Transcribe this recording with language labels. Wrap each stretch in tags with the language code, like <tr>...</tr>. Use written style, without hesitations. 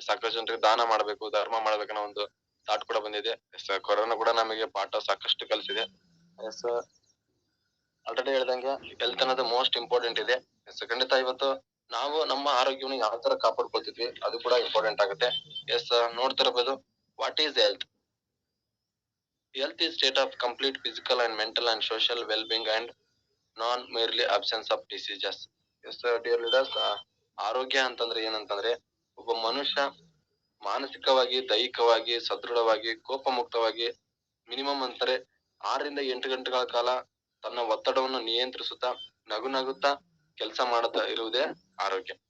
<kn>ಸಾಕಷ್ಟು ಜನರಿಗೆ ದಾನ ಮಾಡ್ಬೇಕು, ಧರ್ಮ ಮಾಡ್ಬೇಕನ್ನೋ ಒಂದು ಥಾಟ್ ಕೂಡ ಬಂದಿದೆ. ಕೊರೋನಾ ಕೂಡ ನಮಗೆ ಪಾಠ ಸಾಕಷ್ಟು ಕಲಿಸಿದೆ. ಆಲ್ರೆಡಿ ಹೇಳ್ದಂಗೆ ಹೆಲ್ತ್ ಅನ್ನೋದು ಮೋಸ್ಟ್ ಇಂಪಾರ್ಟೆಂಟ್ ಇದೆ. ಖಂಡಿತ ಇವತ್ತು ನಾವು ನಮ್ಮ ಆರೋಗ್ಯವನ್ನು ಯಾವ ತರ ಕಾಪಾಡ್ಕೊಳ್ತಿದ್ವಿ ಅದು ಕೂಡ ಇಂಪಾರ್ಟೆಂಟ್ ಆಗುತ್ತೆ.</kn> <en>ನೋಡ್ತಿರಬಹುದು, what is health? Health is state of complete physical and mental and social well-being and non merely absence of diseases. Yes dear leaders,</en> <kn>ಆರೋಗ್ಯ ಅಂತಂದ್ರೆ ಏನಂತಂದ್ರೆ ಒಬ್ಬ ಮನುಷ್ಯ ಮಾನಸಿಕವಾಗಿ, ದೈಹಿಕವಾಗಿ ಸದೃಢವಾಗಿ, ಕೋಪ ಮುಕ್ತವಾಗಿ ಮಿನಿಮಮ್ ಅಂತಾರೆ 6 ರಿಂದ 8 ಗಂಟೆಗಳ ಕಾಲ ತನ್ನ ಒತ್ತಡವನ್ನು ನಿಯಂತ್ರಿಸುತ್ತಾ ನಗುತ್ತಾ ಕೆಲಸ ಮಾಡುತ್ತಾ ಇರುವುದೇ ಆರೋಗ್ಯ.</kn>